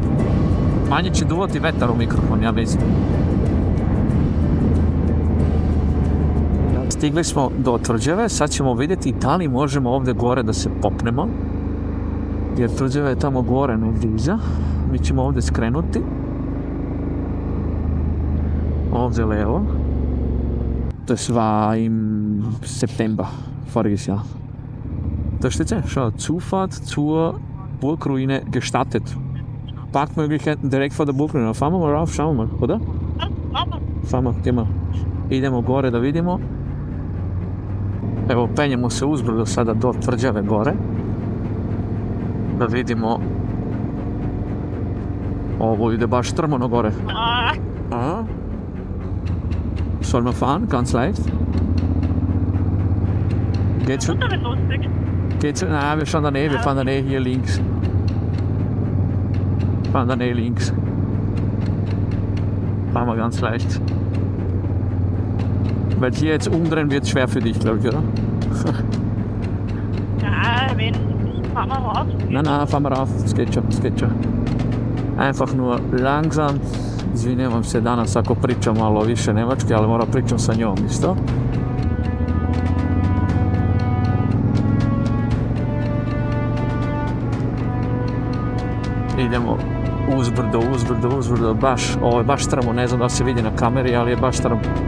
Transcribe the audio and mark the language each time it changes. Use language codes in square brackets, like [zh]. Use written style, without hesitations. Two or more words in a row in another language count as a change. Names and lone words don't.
[sr] Manje će duvati vetar u mikrofon, ja mislim. Stigli smo do tvrđave, sad ćemo vidjeti da li možemo ovdje gore da se popnemo. Jer tvrđava je tamo gore negdje iza. Mi ćemo ovdje skrenuti. Ovdje levo. [de] Das war im September voriges Jahr. Da steht es, schau, Zufahrt zur Burgruine gestattet. Parkmöglichkeiten direkt vor der Burgruine. Fahren wir mal rauf, schauen wir mal, oder? Fahren wir, gehen wir. [sr] Idemo gore da vidimo. Evo, penjemo se uzbrdo sada do tvrđave gore. Da vidimo. Ovo ide baš strmano gore. [de] Sollen wir fahren? Ganz leicht. Geht's schon? Geht's schon? Nein, wir fahren da Nähe hier links. Fahren dann eh links. Fahren wir ganz leicht. Weil hier jetzt umdrehen wird schwer für dich, glaube ich, oder? Ja, wenn, fahren wir raus. Nein, fahren wir rauf, das geht schon. Einfach nur langsam. [sr] Izvinjavam se, danas ako pričam malo više njemački, ali moram pričam sa njom isto. Idemo uzbrdo, baš, ovo je baš strmo, ne znam da se vidi na kameri, ali je baš strmo.